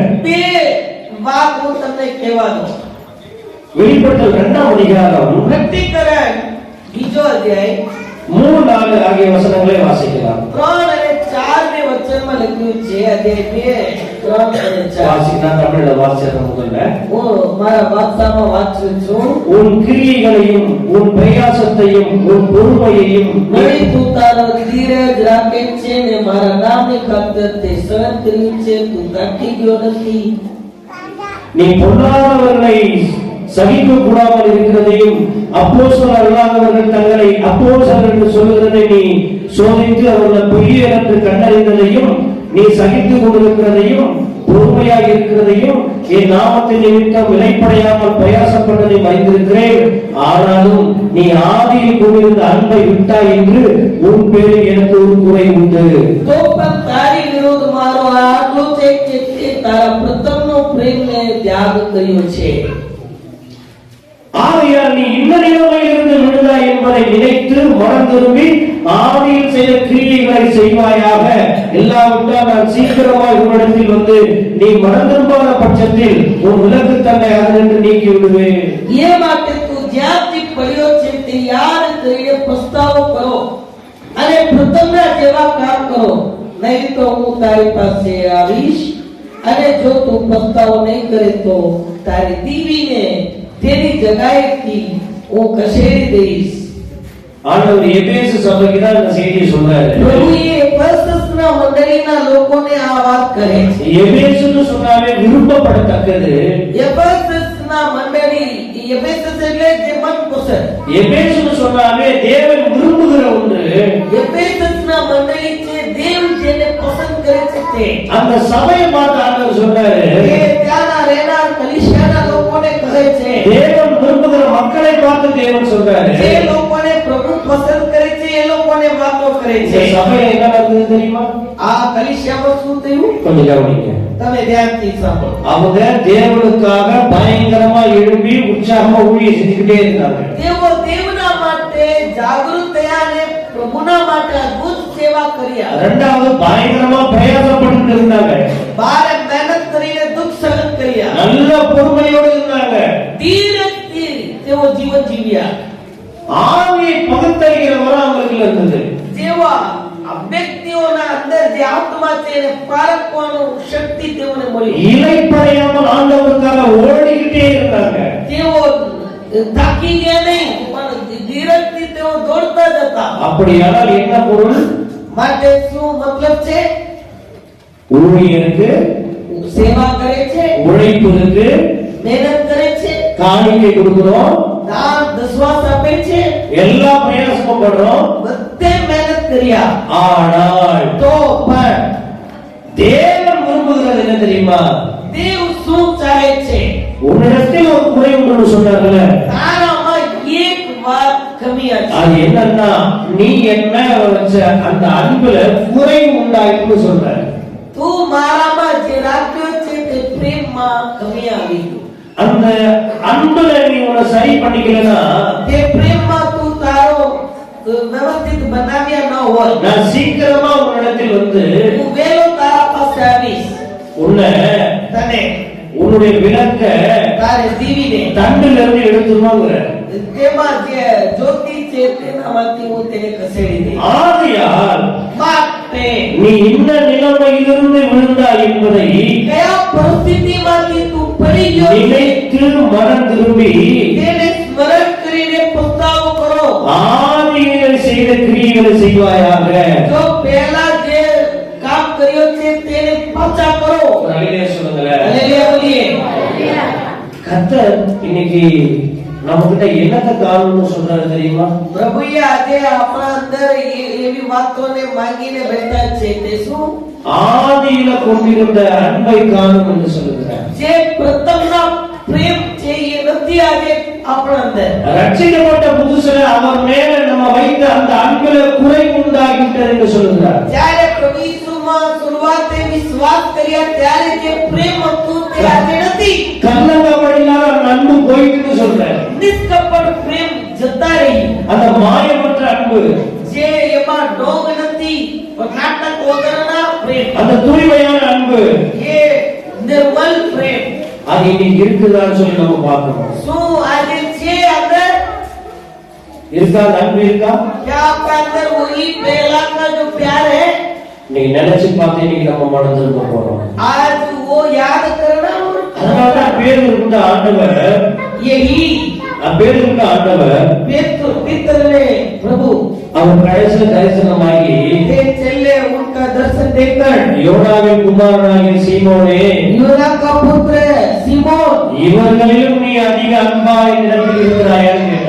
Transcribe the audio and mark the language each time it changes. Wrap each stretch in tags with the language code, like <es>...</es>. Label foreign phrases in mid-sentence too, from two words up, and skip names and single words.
<gu>બે વાત હું તમને કહેવા દઉં.</gu> <ta>வெளிப்படுத்தல் 2ஆம் அதிகாரம்</ta> <gu>પ્રકટીકરણ બીજો અધ્યાય</gu> <ta>3-4 ஆகிய வசனங்களை வாசிக்கலாம்.</ta> <gu>3 અને 4 ને વચનમાં લખ્યું છે. અધ્યાય 2 3 અને 4.</gu> <ta>வாசினா தமிழ்ல வாசிச்சத முதல்ல.</ta> <gu>હું મારા ભાષામાં વાંચું છું.</gu> <ta>உன் கிரியைகளையும் உன் பிரயாசத்தையும் உன் பொறுமையையும்</ta> <gu>વળી તું તારો ધીરજ રાખે છે ને મારા નામની ખાતર તે સહન કર્યું છે, તું કાઢી ગયો નથી.</gu> <ta>நீ பொல்லாதவர்களை சகிக்க கூடாமல் இருக்கிறதையும் அப்போஸ்தலர் அல்லாதவர்கள் தங்களை அப்போஸ்தலர் என்று சொல்லுகிறதை நீ சோதித்து அவர்களை பொய்யர் என்று கண்டறிந்ததையும் நீ சகித்துக் கொண்டிருக்கிறதையும் பொறுமையாக இருக்கிறதையும் என் நாமத்தின் நிமித்தம் விலைப்படையாமல் பிரயாசப்பட்டதை அறிந்திருக்கிறேன். ஆனாலும் நீ ஆதியில் கொண்டிருந்த அன்பை விட்டாய் என்று உன் பேரில் எனக்கு ஒரு குறை உண்டு.</ta> <gu>તો પણ તારી વિરુદ્ધ મારો આટલો છે કે તે તારા પ્રથમનો પ્રેમને ત્યાગ કર્યો છે.</gu> <ta>ஆகையால் நீ இந்த நிலைமையிலிருந்து விடுதாய் என்பதை நினைத்து மனம் திரும்பி ஆதியில் செய்த கிரியைகளை செய்வாயாக. இல்லாவிட்டால் நான் சீக்கிரமாய் உன்னிடத்தில் வந்து நீ மனம் திரும்பாத பட்சத்தில் உன் விலக்கு தன்னை அதிலிருந்து நீக்கி விடுவேன்.</ta> <gu>એ માટે તું જ્યાંથી પડ્યો છે તે યાદ કરીને પસ્તાવો કરો અને પ્રથમના જેવા કામ કરો, નહીં તો હું તારી પાસે આવીશ અને જો તું પસ્તાવો નહીં કરે તો તારી દીવીને તેની જગાએથી હું ખસેડી દઈશ.</gu> <ta>ஆண்டவர் எபேசு சபைக்கு தான் இந்த செய்தியை சொல்றாரு.</ta> <gu>પ્રભુએ એફેસસના મંડળીના લોકોને આ વાત કહે છે.</gu> <ta>எபேசுன்னு சொன்னாலே விரும்பப்படத்தக்கது.</ta> <gu>એફેસસના મંડળી, એફેસસ એટલે જે મનપસંદ.</gu> <ta>எபேசுன்னு சொன்னாலே தேவன் விரும்புகிற ஒன்று.</ta> <gu>એફેસસના મંડળી છે દેવ જેને પસંદ કરે છે તે.</gu> <ta>அந்த சபையை பார்த்து ஆண்டவர் சொல்றாரு,</ta> <gu>એ ત્યાંના રહેનાર કલીસિયાના લોકોને કહે છે.</gu> <ta>தேவன் விரும்புகிற மக்களை பார்த்து தேவன் சொல்றாரு,</ta> <gu>જે લોકોને પ્રભુ પસંદ કરે છે એ લોકોને વાતો કરે</gu> <ta>இந்த</ta> <gu>છે.</gu> <ta>சபையில என்ன நடக்குது தெரியுமா?</ta> <gu>આ કલીસિયામાં શું થયું</gu> <ta>கொஞ்சம் கவனிங்க.</ta> <gu>તમે ધ્યાનથી સાંભળો.</gu> <ta>அவங்க தேவனுக்காக பயங்கரமா எழும்பி உற்சாகமா ஊழியம் செஞ்சுக்கிட்டே இருந்தாங்க.</ta> <gu>તેઓ દેવના માટે જાગૃત થયા અને પ્રભુના માટે અદ્ભુત સેવા કર્યા.</gu> <ta>ரெண்டாவது பயங்கரமா பிரயாசப்பட்டு இருந்தாங்க.</ta> <gu>બારે મહેનત કરીને દુઃખ સહન કર્યા.</gu> <ta>நல்ல பொறுமையோடு இருந்தாங்க.</ta> <gu>ધીરજથી તેઓ જીવન જીવ્યા.</gu> <ta>ஆவியை பகுத்தறிகிற வரம் அவங்களுக்கு இருந்தது.</ta> <gu>જેવા વ્યક્તિઓના અંદર જે આત્મા છે એને પારખવાનો શક્તિ તેઓને મળી.</gu> <ta>இலைப்பறையாமல் ஆண்டவருக்காக ஓடிக்கிட்டே இருந்தாங்க.</ta> <gu>તેઓ થાકી ગયા નહીં પણ ધીરજથી તેઓ દોડતા જતા.</gu> <ta>அப்படியானால் என்ன பொருள்?</ta> <gu>માટે શું મતલબ છે?</gu> <ta>ஊழியருக்கு</ta> <gu>સેવા કરે છે,</gu> <ta>உழைப்பு இருக்கு,</ta> <gu>મહેનત કરે છે,</gu> <ta>காணிக்கை கொடுக்கிறோம்,</ta> <gu>દાન દસવાસ આપે છે,</gu> <ta>எல்லா பிரயாசமும் பண்றோம்.</ta> <gu>બધે મહેનત કર્યા.</gu> <ta>ஆனால்</ta> <gu>તો પણ</gu> <ta>தேவன் விரும்புகிறது என்ன தெரியுமா?</ta> <gu>દેવ શું ચાહે છે?</gu> <ta>உன்னிடத்தில் ஒரு குறை உண்டு சொன்னார்ல,</ta> <gu>તારામાં એક વાત કમી છે.</gu> <ta>அது என்னன்னா நீ என்ன வச்ச அந்த அன்புல குறை உண்டாயிட்டு சொல்ற.</ta> <gu>તું મારામાં જે રાખ્યો છે તે પ્રેમમાં કમી આવી.</gu> <ta>அந்த அன்புல நீ உன்னை சரி பண்ணிக்கலனா,</ta> <gu>તે પ્રેમમાં તું તારો વ્યવસ્થિત બનાવ્યા ન હોય,</gu> <ta>நான் சீக்கிரமா உன்னிடத்தில் வந்து</ta> <gu>હું વેલો તારા પાસે આવીશ,</gu> <ta>உன்னை</ta> <gu>તને</gu> <ta>உன்னுடைய விளக்க</ta> <gu>તારે દીવીને</gu> <ta>தண்டில இருந்து எடுத்துருவாங்க.</ta> <gu>તેમાં જે જ્યોતિ છે તેનામાંથી હું તેને ખસેડી દઈશ.</gu> <ta>ஆகையால்</ta> <gu>માટે</gu> <ta>நீ இந்த நிலைமையிலிருந்து விழுந்தாய் என்பதை</ta> <gu>કયા પરિસ્થિતિમાંથી તું પડી ગયો છે</gu> <ta>நினைத்து மனம் திரும்பி</ta> <gu>તેને સ્મરણ કરીને પસ્તાવો કરો.</gu> <ta>ஆதியிலே செய்த கிரியைகளை செய்வாயாக.</ta> <gu>જો પહેલા જે કામ કર્યો છે તેને પાછા કરો.</gu> <ta>அதிலே சொல்லுங்களேன்.</ta> <gu>હાલેલુયા બોલીએ.</gu> <ta>கர்த்தர் இன்னைக்கு நம்ம கிட்ட என்னத்த காரணம்னு சொல்றாரு தெரியுமா?</ta> <gu>પ્રભુએ આજે આપણા અંદર એવી વાતોને માંગીને બેઠા છે. તે શું?</gu> <ta>ஆதியில கொண்டிருந்த அன்பை காணும் என்று சொல்லுகிறார்.</ta> <gu>જે પ્રથમના પ્રેમ છે એ નથી આજે આપણા અંદર.</gu> <ta>ரட்சிக்கப்பட்ட புதுசுல அவர் மேல நம்ம வைத்த அந்த அன்புல குறை உண்டாகிவிட்டது என்று சொல்லுகிறார்.</ta> <gu>જ્યારે પ્રભુ ઈસુમાં શરૂઆતે વિશ્વાસ કર્યા ત્યારે જે પ્રેમ હતું તે આજે નથી.</gu> <ta>கள்ளங்கபடியில்லாத அந்த அன்பு போயிட்டுன்னு சொல்றார்.</ta> <gu>નિષ્કપટ પ્રેમ જતા રહી.</gu> <ta>அந்த மாயமற்ற அன்பு,</ta> <gu>જે એમાં ડોંગ નથી, નાટક વગરના પ્રેમ,</gu> <ta>அந்த தூய்மையான அன்பு,</ta> <gu>એ નિર્મલ પ્રેમ</gu> <ta>அது இன்னைக்கு இருக்குதான்னு சொல்லி நம்ம பார்க்கணும்.</ta> <gu>શું આજે છે અંદર?</gu> <ta>இருக்கா? அந்த அன்பு இருக்கா?</ta> <hi>क्या आपका अंदर वही पहला का जो प्यार है?</hi> <ta>நீங்க நினைச்சு பார்த்து இன்னைக்கு நம்ம மனம் திரும்ப போறோம்.</ta> <hi>आज वो याद करना.</hi> <ta>அதனாலதான் பேர் இருந்த ஆண்டவர்,</ta> <hi>यही</hi> <ta>பேர் இருந்த ஆண்டவர்</ta> <hi>पितर ने प्रभु</hi> <ta>அவர் கடைசியில தரிசனமாகி</ta> <hi>ये चले उनका दर्शन देकर</hi> <ta>யோனாவின் குமாரனாகிய சீமோனே,</ta> <hi>योना का पुत्र सीमोन,</hi> <ta>இவர்களிலும் நீ அதிக அன்பாய் நிரம்பி இருக்கிறாய்</ta>